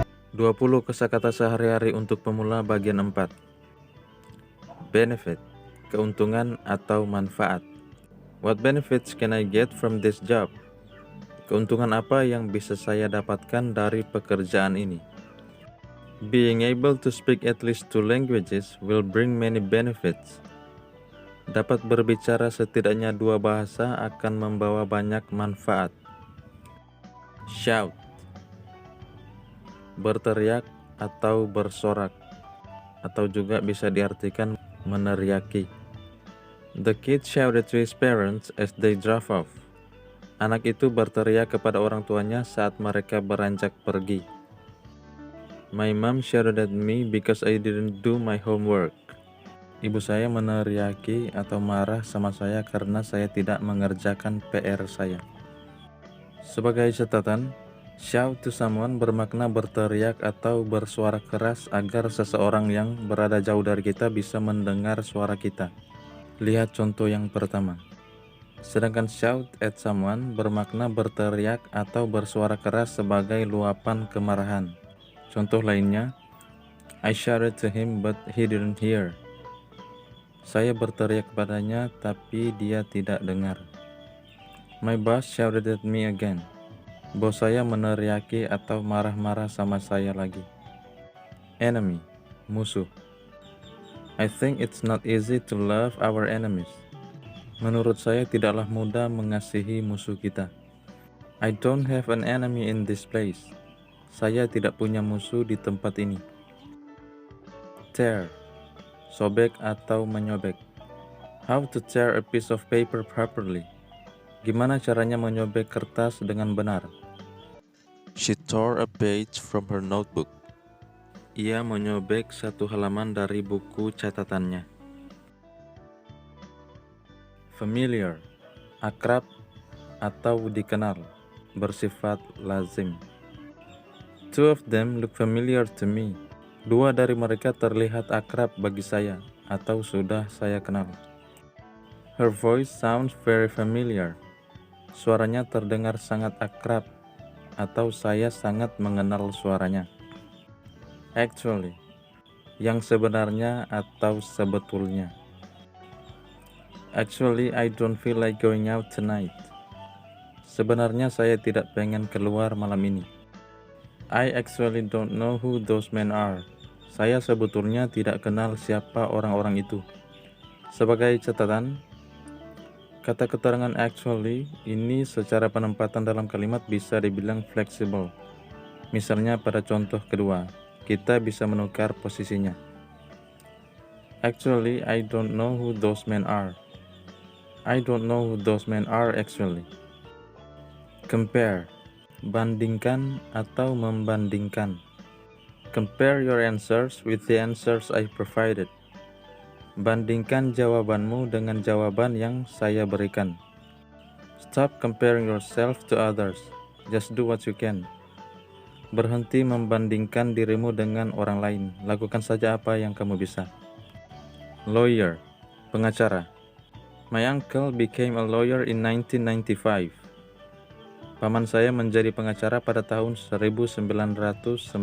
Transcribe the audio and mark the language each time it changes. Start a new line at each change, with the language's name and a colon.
Indonesian: 20 kosakata sehari-hari untuk pemula bagian 4. Benefit, keuntungan atau manfaat.
English: What benefits can I get from this job?
Indonesian: Keuntungan apa yang bisa saya dapatkan dari pekerjaan ini?
English: Being able to speak at least 2 languages will bring many benefits.
Indonesian: Dapat berbicara setidaknya 2 bahasa akan membawa banyak manfaat. Shout, berteriak atau bersorak, atau juga bisa diartikan meneriaki.
English: The kid shouted to his parents as they drove off.
Indonesian: Anak itu berteriak kepada orang tuanya saat mereka beranjak pergi.
English: My mom shouted at me because I didn't do my homework.
Indonesian: Ibu saya meneriaki atau marah sama saya karena saya tidak mengerjakan PR saya. Sebagai catatan,
English: shout to someone
Indonesian: bermakna berteriak atau bersuara keras agar seseorang yang berada jauh dari kita bisa mendengar suara kita. Lihat contoh yang pertama. Sedangkan
English: shout at someone
Indonesian: bermakna berteriak atau bersuara keras sebagai luapan kemarahan. Contoh lainnya,
English: I shouted to him but he didn't hear.
Indonesian: Saya berteriak kepadanya tapi dia tidak dengar.
English: My boss shouted at me again.
Indonesian: Bos saya meneriaki atau marah-marah sama saya lagi.
English: Enemy, musuh. I think it's not easy to love our enemies.
Indonesian: Menurut saya tidaklah mudah mengasihi musuh kita.
English: I don't have an enemy in this place.
Indonesian: Saya tidak punya musuh di tempat ini. Tear, sobek atau menyobek.
English: How to tear a piece of paper properly.
Indonesian: Gimana caranya menyobek kertas dengan benar?
English: She tore a page from her notebook.
Indonesian: Ia menyobek satu halaman dari buku catatannya. Familiar, akrab atau dikenal, bersifat lazim.
English: Two of them look familiar to me.
Indonesian: 2 dari mereka terlihat akrab bagi saya atau sudah saya kenal.
English: Her voice sounds very familiar.
Indonesian: Suaranya terdengar sangat akrab atau saya sangat mengenal suaranya. Actually, yang sebenarnya atau sebetulnya.
English: Actually, I don't feel like going out tonight.
Indonesian: Sebenarnya saya tidak pengen keluar malam ini.
English: I actually don't know who those men are.
Indonesian: Saya sebetulnya tidak kenal siapa orang-orang itu. Sebagai catatan, kata keterangan actually ini secara penempatan dalam kalimat bisa dibilang fleksibel. Misalnya pada contoh kedua, kita bisa menukar posisinya.
English: Actually, I don't know who those men are. I don't know who those men are actually.
Indonesian: Compare, bandingkan atau membandingkan.
English: Compare your answers with the answers I provided.
Indonesian: Bandingkan jawabanmu dengan jawaban yang saya berikan.
English: Stop comparing yourself to others. Just do what you can.
Indonesian: Berhenti membandingkan dirimu dengan orang lain. Lakukan saja apa yang kamu bisa. Lawyer, pengacara.
English: My uncle became a lawyer in 1995.
Indonesian: Paman saya menjadi pengacara pada tahun 1995.